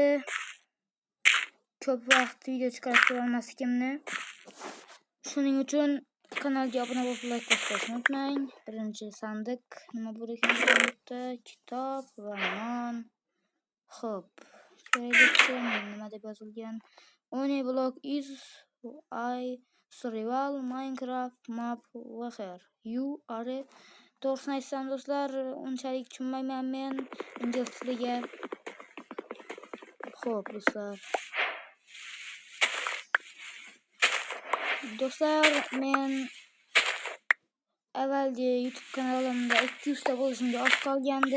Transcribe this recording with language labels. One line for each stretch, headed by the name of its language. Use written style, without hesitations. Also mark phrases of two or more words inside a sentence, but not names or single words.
Uzbek: Ko'p vaqt video chiqarib tura olmasligimni. Shuning uchun kanalga obuna bo'lib like bosishni unutmang. Birinchi sandiq nima bor ekan sandiqda? Kitob va non. Xo'p, nima deb yozilgan?
English: Only block is I survival Minecraft map where you are.
Uzbek: To'g'risini aytsam do'stlar, unchalik tushunmayman men ingliz tiliga. Xo'p do'stlar, men avvalgi YouTube kanalimda 200 ta bo'lishimga oz qolgandi.